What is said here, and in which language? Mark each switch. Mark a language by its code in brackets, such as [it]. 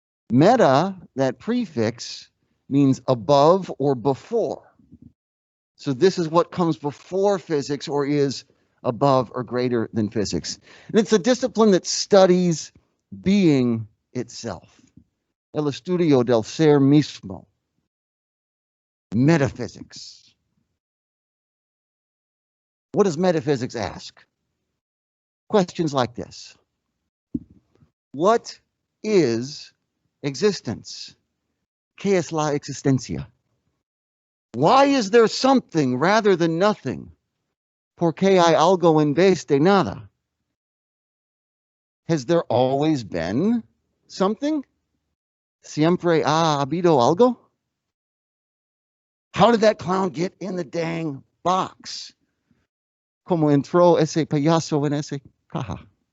[en] Meta, that prefix, means above or before. So this is what comes before physics or is above or greater than physics. And it's a discipline that studies being itself. [es] El estudio del ser mismo. [en] Metaphysics. What does metaphysics ask? Questions like this. What is existence? [es] ¿Qué es la existencia? [en] Why is there something rather than nothing? [es] ¿Por qué hay algo en vez de nada? [en] Has there always been something? [es] ¿Siempre ha habido algo? [en] How did that clown get in the dang box? [es] ¿Cómo entró ese payaso en ese caja?